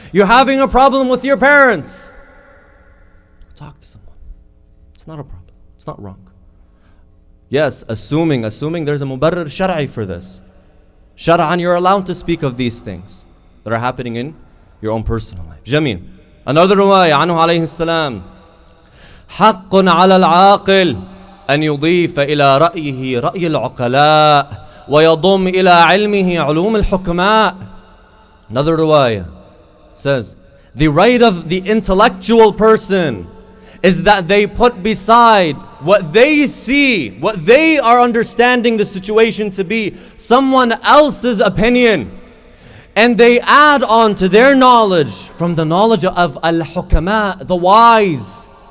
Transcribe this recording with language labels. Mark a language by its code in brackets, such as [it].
[en] You're having a problem with your parents. Talk to someone. It's not a problem. It's not wrong. Yes, assuming there's a mubarrir shar'i for this. Shar'an, you're allowed to speak of these things that are happening in your own personal life. Jameen. Another riwayah, anhu alayhi salam. [ar] حق على العاقل أن يضيف إلى رأيه رأي العقلاء ويضم إلى علمه علوم الحكماء. [en] Another riwayah says, the right of the intellectual person is that they put beside what they see, what they are understanding the situation to be, someone else's opinion. And they add on to their knowledge from the knowledge of al-hukama, the wise.